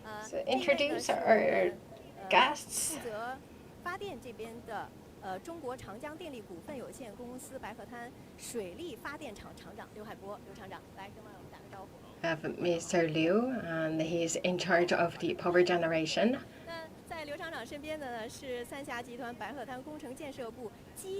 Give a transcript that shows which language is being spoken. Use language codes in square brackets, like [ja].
[en] So introduce our guests. [zh] 发电这边的中国长江电力股份有限公司白鹤滩水利发电厂厂长刘海波，刘厂长，来跟我们打个招呼。 [en] Have Mr. Liu, and he is in charge of the power generation. [zh] 那在刘厂长身边的呢是三峡集团白鹤滩工程建设部基。